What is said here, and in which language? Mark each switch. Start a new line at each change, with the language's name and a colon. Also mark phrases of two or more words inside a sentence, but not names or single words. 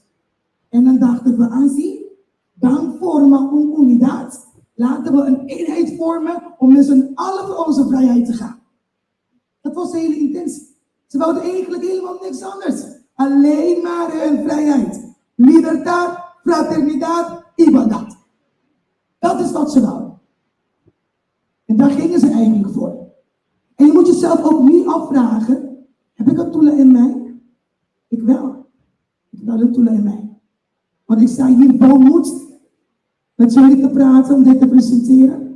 Dutch: En dan dachten we aan zie, dan vormen we een unidad. Laten we een eenheid vormen om dus in alle voor onze vrijheid te gaan. Dat was de hele intentie. Ze wilden eigenlijk helemaal niks anders. Alleen maar hun vrijheid.
Spanish: Libertad, fraternidad, igualdad.
Dutch: Dat is wat ze wilden. En daar gingen ze eigenlijk voor. En je moet jezelf ook niet afvragen, heb ik een Tula in mij? Ik wel. Ik heb wel een Tula in mij. Want ik sta hier vol moed met jullie te praten om dit te presenteren.